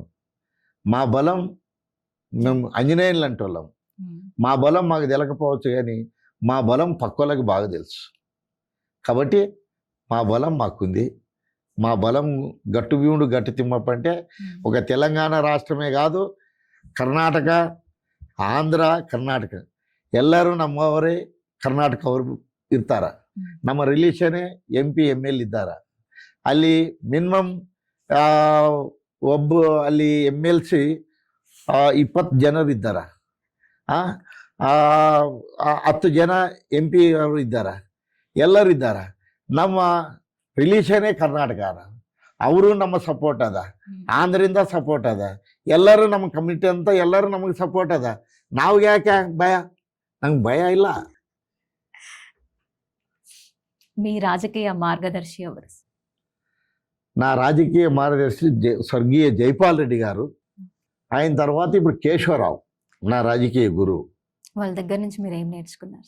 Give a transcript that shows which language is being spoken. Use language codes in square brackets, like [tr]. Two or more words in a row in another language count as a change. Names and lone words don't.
[te] మా బలం మేము ఆంజనేయులు లాంటి వాళ్ళం. మా బలం మాకు తెలకపోవచ్చు, కానీ మా బలం పక్కోళ్ళకి బాగా తెలుసు. కాబట్టి మా బలం మాకుంది. మా బలం గట్టు భీముడు, గట్టు తిమ్మప్ప అంటే ఒక తెలంగాణ రాష్ట్రమే కాదు, కర్ణాటక, [kn] ಆಂಧ್ರ, ಕರ್ನಾಟಕ ಎಲ್ಲರೂ ನಮ್ಮವರೇ. ಕರ್ನಾಟಕ ಅವರು ಇರ್ತಾರ. ನಮ್ಮ ರಿಲೇಷನ್ನೇ MP ML ಇದ್ದಾರ. ಅಲ್ಲಿ ಮಿನಿಮಮ್ ಒಬ್ಬ ಅಲ್ಲಿ MLC 20 ಜನರು ಇದ್ದಾರ. 10 ಜನ MP ಅವರು ಇದ್ದಾರ. ಎಲ್ಲರೂ ಇದ್ದಾರ. ನಮ್ಮ ರಿಲೇಷನ್ನೇ ಕರ್ನಾಟಕ. ಅವರು ನಮ್ಮ ಸಪೋರ್ಟ್ ಅದ. ಆಂಧ್ರದಿಂದ ಸಪೋರ್ಟ್ ಅದ. ಎಲ್ಲರೂ ನಮ್ಮ ಕಮ್ಯುನಿಟಿ ಅಂತ ಎಲ್ಲರೂ ನಮಗೆ ಸಪೋರ್ಟ್ ಅದ. ನಾವು ಯಾಕೆ ಭಯ? ನಂಗೆ ಭಯ ಇಲ್ಲ. [te] మీ రాజకీయ మార్గదర్శి ఎవరు? నా రాజకీయ మార్గదర్శి స్వర్గీయ జైపాల్ రెడ్డి గారు. ఆయన తర్వాత ఇప్పుడు కేశవరావు నా రాజకీయ గురువు. వాళ్ళ దగ్గర నుంచి మీరు ఏం నేర్చుకున్నారు?